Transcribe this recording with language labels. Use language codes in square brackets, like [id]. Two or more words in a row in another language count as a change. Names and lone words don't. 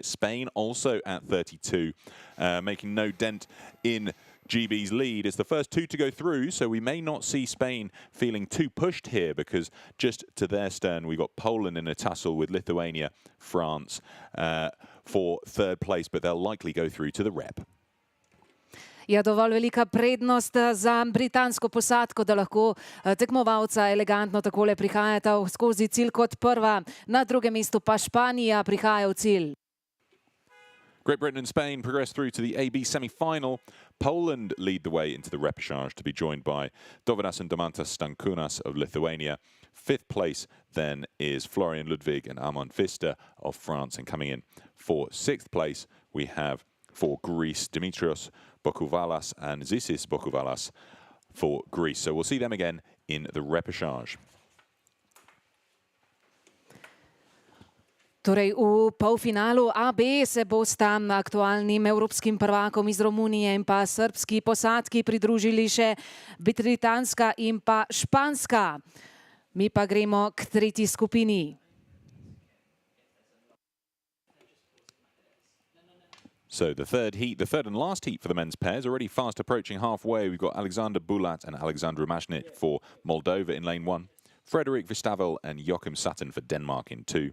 [en] Spain also at 32, making no dent in GB's lead. It's the first two to go through, so we may not see Spain feeling too pushed here, because just to their stern, we've got Poland in a tussle with Lithuania, France for third place, but they'll likely go through to the rep. [sl] Je dovolj velika prednost za britansko posadko, da lahko tekmovalca elegantno takole prihajata skozi cilj kot prva. Na drugem mestu pa Španija prihaja v cilj. [en] Great Britain and Spain progress through to the AB semi-final. Poland lead the way into the repechage to be joined by Dovydas and Domantas Stankunas of Lithuania. Fifth place then is Florian Ludwig and Armand Pfister of France. And coming in for sixth place, we have for Greece, Dimitrios Bokouvalas and Zisis Bokouvalas for Greece. So we'll see them again in the repechage. [sl] Torej, v polfinalu AB se bosta aktualnim evropskim prvakom iz Romunije in pa srbski posadki pridružili še britanska in pa španska. Mi pa gremo k tretji skupini. [en] So the third and last heat for the men's pairs, already fast approaching halfway. We've got Alexander Bulat and Alexander Mashnik for Moldova in lane 1. Frederick Vistavel and Joachim Sutton for Denmark in 2.